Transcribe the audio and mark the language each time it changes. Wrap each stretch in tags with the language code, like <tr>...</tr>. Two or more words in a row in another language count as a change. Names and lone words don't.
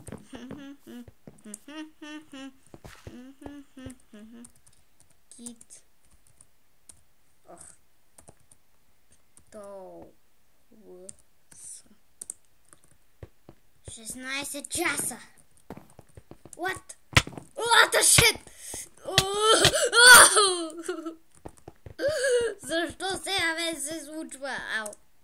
<bg>Кит. 16 часа.</bg> <en>What the shit?</en> <bg>Защо сега бе се случва? Ау.</bg>